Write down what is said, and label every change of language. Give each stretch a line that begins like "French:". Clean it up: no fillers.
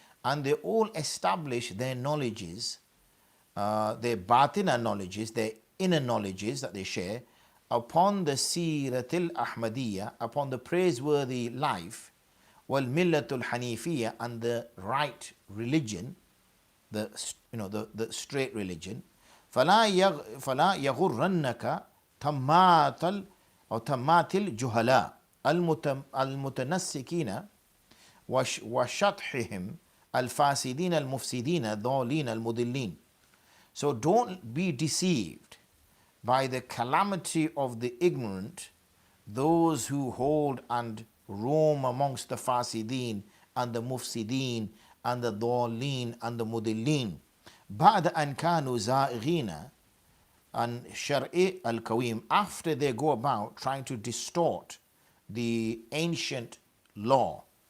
English: And they all establish their knowledges, their batina knowledges, their inner knowledges that they share upon the Siratil Ahmadiyya, upon the praiseworthy life,
Arabic: وَالْمِلَّةُ الْحَنِيفِيَّةِ,
English: and the right religion, the straight religion.
Arabic: فَلَا يَغُرَّنَّكَ تَمَّاتِ الْجُهَلَاءِ المتنسكين وشطحهم الفاسدين المفسدين الضالين المضلين.
English: So don't be deceived by the calamity of the ignorant, those who hold and roam amongst the fasideen and the mufsideen and the dhalin and the mudillin.
Arabic: بعد أن كانوا زائغين عن شرع القويم,
English: after they go about trying to distort the ancient law.